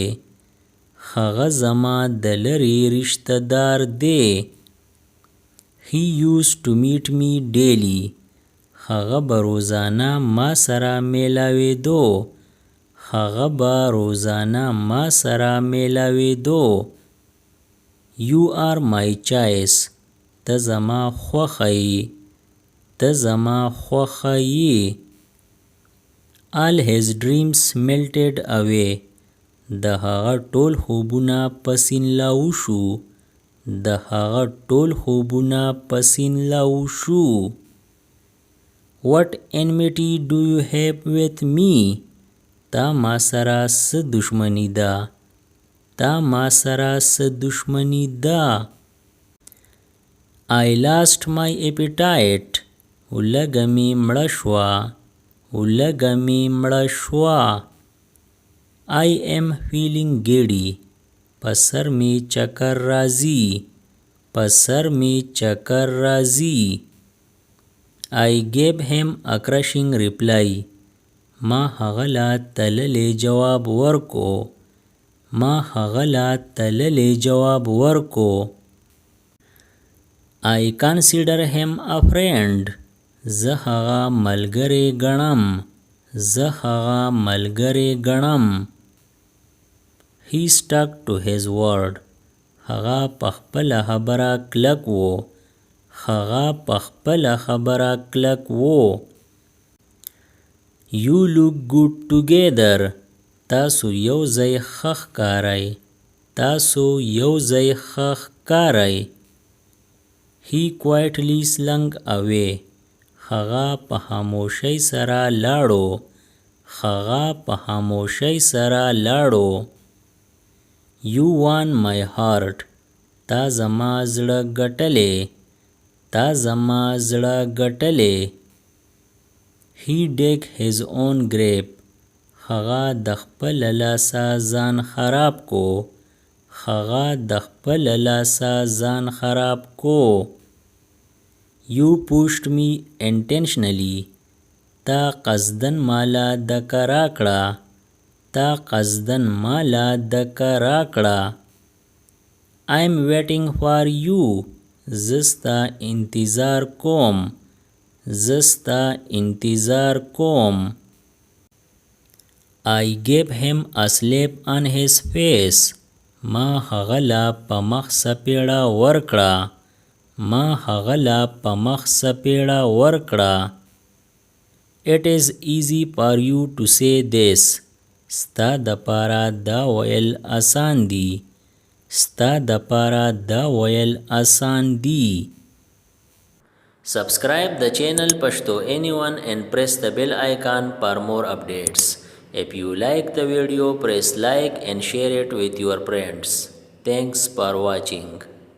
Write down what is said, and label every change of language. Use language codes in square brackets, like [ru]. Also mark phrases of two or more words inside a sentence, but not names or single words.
[ps] هغه زما د لرې رشته دار دی. [en] He used to meet me daily. [ps] هغه به روزانه ما سره میلاویدو. هغه به روزانه ما سره میلاویدو. [en] You are my choice. [ps] ته زما خوښه یې. ته زما خوښه یې. [en] All his dreams melted away. [ps] د هغه ټول خوبونه په سیند لاهو شو. د هغه ټول خوبونه په سیند لاهو شو. [en] What enmity do you have with me? [ps] تا ما سره څه دشمني ده. تا ما سره څه دشمني ده. [en] I lost my appetite. [ps] ولږه مې مړه شوه. ولږه مې مړه شوه. [en] I am feeling giddy. [ps] په سر مې چکر راځي. په سر مې چکر راځي. [en] I gave him a crushing reply. [ps] ما هغه له تللی جواب ورکو. ما هغه له تللی جواب ورکو. [en] I consider him a friend. [ps] زه هغه ملګری ګڼم. زه هغه ملګری ګڼم. [en] He stuck to his word. [ps] هغه په خپله خبره کلک و. هغه په خپله خبره کلک و. [en] You look good together. [ps] تاسو یو ځای ښه ښکارئ. تاسو یو ځای ښه ښکارئ. [en] He quietly slunk away. [ps] هغه په خاموشۍ سره لاړو. هغه په خاموشۍ سره لاړو. [en] You won my heart. [ps] تا زما زړه ګټلې. تا زما زړه ګټلې. [en] He dug his own grave. [ps] هغه د خپل لاسه ځان خراب کو. هغه د خپل لاسه ځان خراب کو. [en] You pushed me intentionally. [ps] تا قصدن مالا دکه راکړه. تا قصدن مالا دکه راکړه. [en] I'm waiting for you. [ps] زستا انتظار کوم. زستا انتظار کوم. [en] I gave him a slap on his face. [ps] ما هغه لا په مخ سپېړه ورکړه. ما هغه لا په مخ سپېړه ورکړه. [en] It is easy for you to say this. [ps] ستا دپاره دا ویل آسان دي. ستا دپاره دا ویل آسان دي. [en] Subscribe the channel Pashto Anyone and press the bell icon for more updates. If you like the video, press like and share it with your friends. Thanks for watching.